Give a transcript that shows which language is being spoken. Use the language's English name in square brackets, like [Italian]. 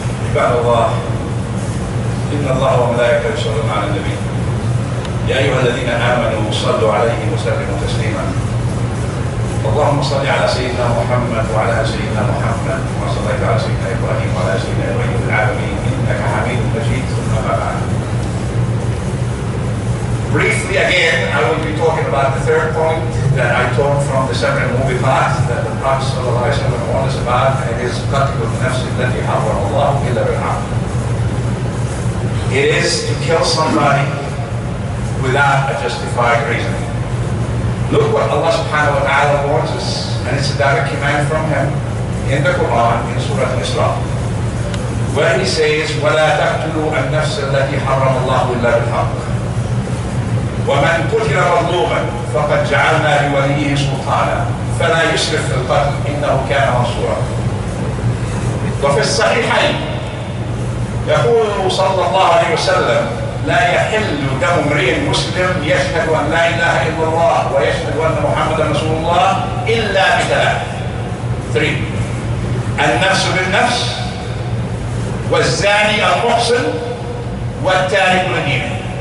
[Arabic] عباد الله إن الله وملائكته يصلون على النبي يا أيها الذين آمنوا صلوا عليه وسلموا تسليما اللهم صل على سيدنا محمد وعلى آل سيدنا محمد كما صليت على سيدنا إبراهيم وعلى آل سيدنا إبراهيم في العالمين إنك حميد مجيد ثم أما بعد. [English] Briefly again, I will be talking about the third point that I took from the separate movie part that the Prophet ﷺ warned us about, and it is [Arabic] قتل النفس التي حرم الله إلا بالحق. [English] It is to kill somebody without a justified reason. Look what Allah subhanahu wa ta'ala warns us, and it's a direct command from Him in the Quran, in Surah Al-Isra, where He says, [Arabic] وَلَا تَقْتُلُوا النَّفْسَ الَّتِي حَرَّمَ اللَّهُ إِلَّا بِالْحَقِّ وَمَنْ قُتِلَ مَظْلُومًا فَقَدْ جَعَلْنَا لِوَلِيِّهِ سُلْطَانًا فَلَا يُسْرِفْ فِي الْقَتْلِ إِنَّهُ كَانَ مَنصُورًا. وفي الصحيحين يقول صلى الله عليه وسلم لا يحل دم امرئ مسلم يشهد أن لا إله إلا الله ويشهد أن محمدا رسول الله إلا بثلاث. 3. النفس بالنفس والزاني المحسن والتارك لدينه.